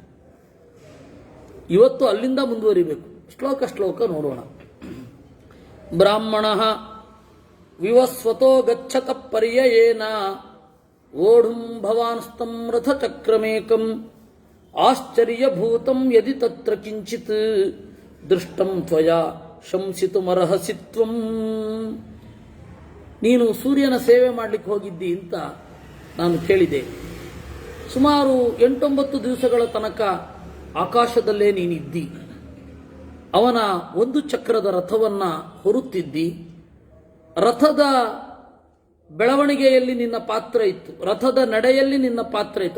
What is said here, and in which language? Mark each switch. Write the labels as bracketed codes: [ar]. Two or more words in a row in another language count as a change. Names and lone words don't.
[kn] ಇವತ್ತು ಅಲ್ಲಿಂದ ಮುಂದುವರಿಬೇಕು. ಶ್ಲೋಕ ನೋಡೋಣ. [sa] ಬ್ರಾಹ್ಮಣ ವಿವಸ್ವತೋ ಗಚ್ಚತ ಪರ್ಯಯೇನ ಓಢುಂ ಭವಾನ್ಸ್ತಂ ರಥಚಕ್ರಮೇಕಂ ಆಶ್ಚರ್ಯಭೂತಂ ಯದಿ ತತ್ರ ಕಿಂಚಿತ್ ದೃಷ್ಟಂ ತ್ವಯಾ ಶಂಸಿತುಮರ್ಹಸಿ ತ್ವಂ. [kn] ನೀನು ಸೂರ್ಯನ ಸೇವೆ ಮಾಡಲಿಕ್ಕೆ ಹೋಗಿದ್ದಿ ಅಂತ ನಾನು ಕೇಳಿದೆ. ಸುಮಾರು 8-9 ದಿವಸಗಳ ತನಕ ಆಕಾಶದಲ್ಲೇ ನೀನಿದ್ದಿ. ಅವನ ಒಂದು ಚಕ್ರದ ರಥವನ್ನ ಹೊರುತ್ತಿದ್ದಿ. ರಥದ ಬೆಳವಣಿಗೆಯಲ್ಲಿ ನಿನ್ನ ಪಾತ್ರ ಇತ್ತು, ರಥದ ನಡೆಯಲ್ಲಿ ನಿನ್ನ ಪಾತ್ರ ಇತ್ತು.